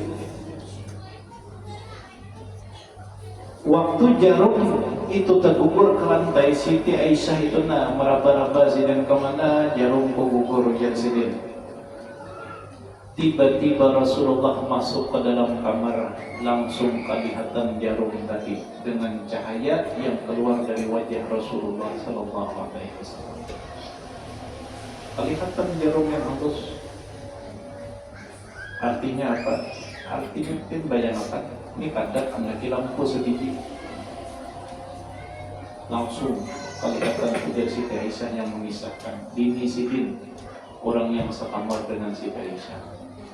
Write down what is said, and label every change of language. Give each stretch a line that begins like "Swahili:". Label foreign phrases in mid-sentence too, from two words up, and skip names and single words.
Indonesian: Waktu jarum itu tergugur ke lantai, Siti Aisyah itu meraba-raba sidin kemana, jarum gugur jar sidin. Tiba-tiba Rasulullah masuk ke dalam kamar, langsung kelihatan jarum tadi dengan cahaya yang keluar dari wajah Rasulullah
Arabic: Sallallahu Alaihi Wasallam.
Indonesian: Kelihatan jarum yang halus. Artinya apa? Artinya mungkin bayangkan, ini kadang anak lampu sedikit, langsung kelihatan ujar Siti Aisyah yang mengisahkan dini sidin, orang yang sekamar dengan Siti Aisyah.